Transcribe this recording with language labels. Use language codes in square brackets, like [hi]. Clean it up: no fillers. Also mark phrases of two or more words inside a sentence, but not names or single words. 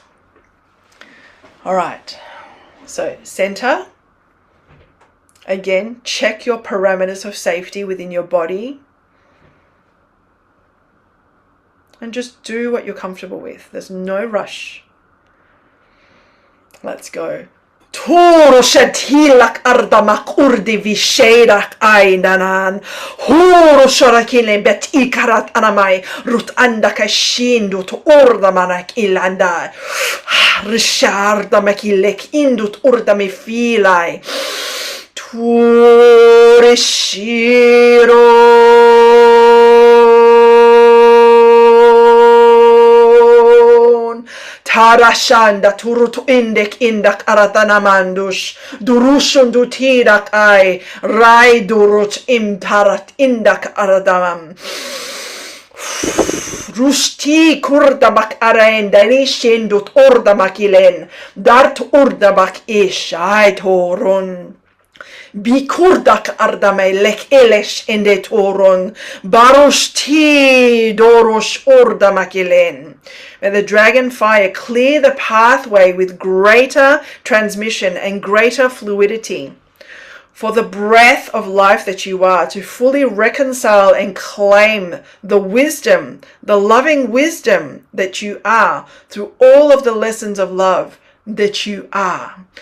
[en] All right. So center. Again, check your parameters of safety within your body. And just do what you're comfortable with. There's no rush. Let's go. Toro shatilak ardamak urdi visherak ainanan. Horo shorakile bet ikarat anamai rut andaka shindut ordamanak ilanda. Rishardamak ilek indut urdami filai. Tore shiro. Tarashanda turut indek indak aratanamandush durushun dutirak ai rai durut imtarat indak aradamam rushti kurdabak arain danishindut ordamakilen dart urdabak ish ai torun Bikurdak ardame lek elesh ende torun barosh ti dorosh ordamakilen. May the dragon fire clear the pathway with greater transmission and greater fluidity for the breath of life that you are, to fully reconcile and claim the wisdom, the loving wisdom that you are through all of the lessons of love that you are.